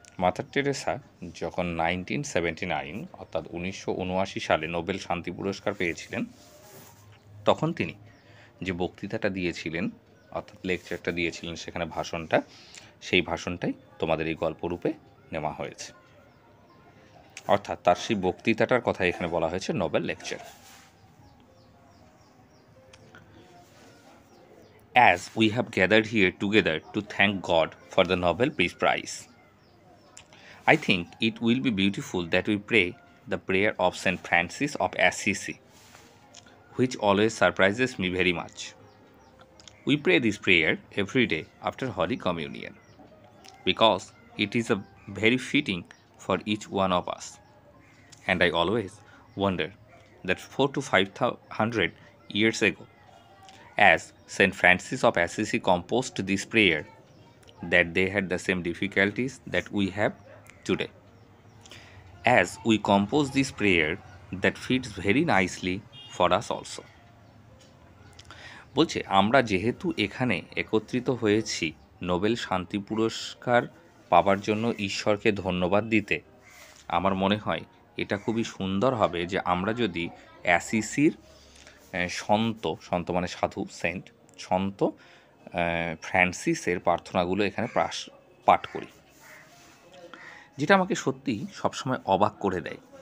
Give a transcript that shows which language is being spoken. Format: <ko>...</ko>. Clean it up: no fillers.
<bn>Mother Teresa যখন 1979 অর্থাৎ 1979 সালে নোবেল শান্তি পুরস্কার পেয়েছিলেন, তখন তিনি যে বক্তৃতাটা দিয়েছিলেন অর্থাৎ লেকচারটা দিয়েছিলেন, সেখানে ভাষণটা, সেই ভাষণটাই তোমাদের এই গল্পরূপে নেওয়া হয়েছে। অর্থাৎ তার সেই বক্তৃতাটার কথা এখানে বলা হয়েছে Nobel lecture.</bn> <en>As we have gathered here together to thank God for the Nobel Peace Prize, I think it will be beautiful that we pray the prayer of Saint Francis of Assisi, which always surprises me very much. We pray this prayer every day after Holy Communion, because it is a very fitting for each one of us. And I always wonder that 400 to 500 years ago, as Saint Francis of Assisi composed this prayer, that they had the same difficulties that we have today. As we compose this prayer, that fits very nicely for us also.</en> <bn>বলছে, আমরা যেহেতু এখানে একত্রিত হয়েছি Nobel শান্তি পুরস্কার পাবার জন্য ঈশ্বরকে ধন্যবাদ দিতে, আমার মনে হয় এটা খুবই সুন্দর হবে যে আমরা যদি অ্যাসিসির সন্ত মানে সাধু, সেন্ট, সন্ত ফ্রান্সিসের প্রার্থনাগুলো এখানে পাঠ করি, যেটা আমাকে সত্যি সবসময় অবাক করে দেয়।</bn>